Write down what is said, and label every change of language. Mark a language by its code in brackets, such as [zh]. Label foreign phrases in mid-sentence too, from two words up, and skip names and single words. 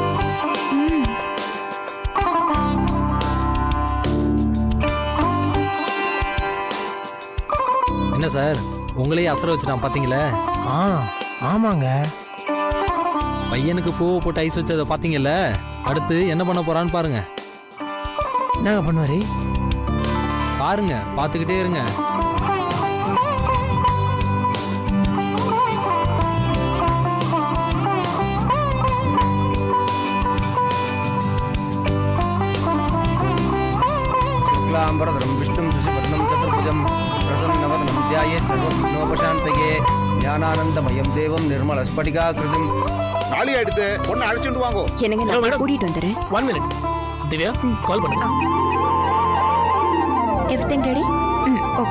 [ta] என்ன சார் உங்களையே அசர வச்சுட்டான் பாத்தீங்களா? ஆமாங்க. பையனுக்கு பூவை போட்டு ஐஸ் வச்சதை பாத்தீங்கல்ல, அடுத்து என்ன பண்ண போறான்னு பாருங்க. என்னங்க பண்ணுவாரு? பாருங்க, பாத்துக்கிட்டே இருங்க. [sa] शुक्लांबरधरं विष्णुं शशिवर्णं चतुर्भुजं प्रसन्नवदनं ध्यायेत् सर्वविघ्नोपशान्तये ज्ञानानन्दमयं देवं निर्मलस्फटिकाकृतिं. [ta] நாளி எடுத்து பொண்ணை அழைச்சிட்டு வாங்கோ. என்னங்க நான் கூட்டிட்டு வந்துறேன். 1 minute. திவ்யா கால் பண்ணுங்க. [en] everything ready? okay.